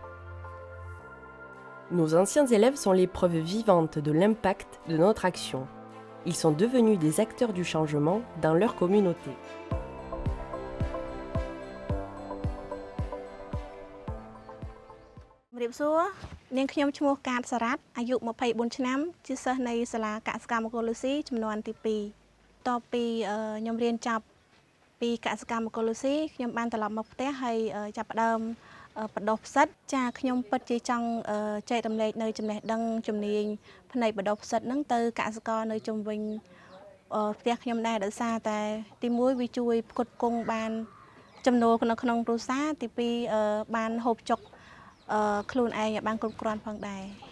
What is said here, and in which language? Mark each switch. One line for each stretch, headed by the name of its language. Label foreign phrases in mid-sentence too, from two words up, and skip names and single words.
French: Nos anciens élèves sont les preuves vivantes de l'impact de notre action. Ils sont devenus des acteurs du changement dans leur communauté. Je suis Kat Sarat, j'ai 24
Khmer: ឆ្នាំជាសិស្សនៅសាលាកសិកម្មអេកូឡូស៊ីចំនួនទី2 តពីខ្ញុំរៀន ចប់ពីកសិកម្មអេកូឡូស៊ីខ្ញុំបានត្រឡប់មកផ្ទះហើយចាប់ផ្ដើមបដោះផ្សិតចាខ្ញុំពិតជាចង់ចែករំលែកនៅចំណេះដឹងជំនាញផ្នែកបដោះផ្សិតហ្នឹងទៅកសិករនៅជុំវិញផ្ទះខ្ញុំដែរដោយសារតែទី1វាជួយផ្គត់ផ្គង់បានចំណូលនៅក្នុងគ្រួសារទី2បានហូបចុកខ្លួនឯងឲ្យបានគ្រប់គ្រាន់ផងដែរ